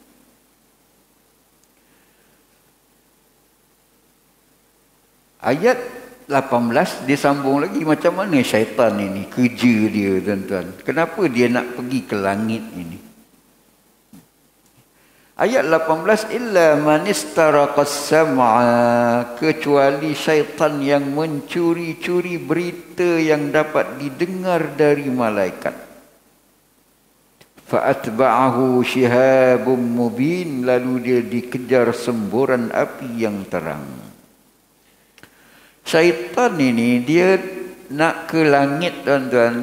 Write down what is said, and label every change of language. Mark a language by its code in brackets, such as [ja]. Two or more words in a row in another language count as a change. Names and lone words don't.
[ms] Ayat 18 disambung lagi, macam mana syaitan ini kerja dia, tuan-tuan. Kenapa dia nak pergi ke langit ini? Ayat 18, [ar] إلا من استرق السمع, [ms] kecuali syaitan yang mencuri-curi berita yang dapat didengar dari malaikat. [ar] فأتبعه شهاب مبين, [ms] lalu dia dikejar semburan api yang terang. Syaitan ini dia nak ke langit, tuan-tuan.